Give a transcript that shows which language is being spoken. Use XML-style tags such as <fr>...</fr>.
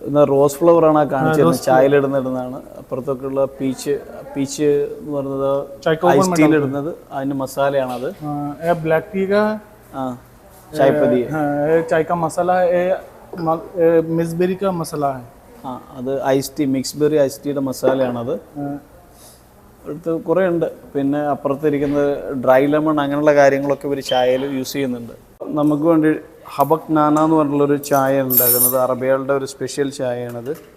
<ml>Rose flower ആണ് കാണിച്ചത്, ചായയിലിടുന്നിടുന്നതാണ്. അപ്പുറത്തൊക്കെയുള്ള peach എന്ന് പറയുന്നത് ഐസ് ടീയിലിടുന്നത്, അതിന്റെ മസാലയാണത്.</ml> <hi>ब्लैक टी का</hi> <ml>ചായപ്പതി,</ml> <hi>चाय का मसाला है, मिक्सबेरी का मसाला है.</hi> <ml>അത് ice tea, mix berry ice ടീയുടെ മസാലയാണത്. അടുത്ത് കുറേ ഉണ്ട്. പിന്നെ അപ്പുറത്തിരിക്കുന്നത് ഡ്രൈ ലെമൺ, അങ്ങനെയുള്ള കാര്യങ്ങളൊക്കെ ഇവർ ചായയിൽ യൂസ് ചെയ്യുന്നുണ്ട്. നമുക്ക് വേണ്ടി ഹബക് നാന എന്ന് പറഞ്ഞിട്ടുള്ളൊരു ചായ ഉണ്ടാക്കുന്നത്, അറബികളുടെ ഒരു സ്പെഷ്യൽ ചായയാണത്.</ml>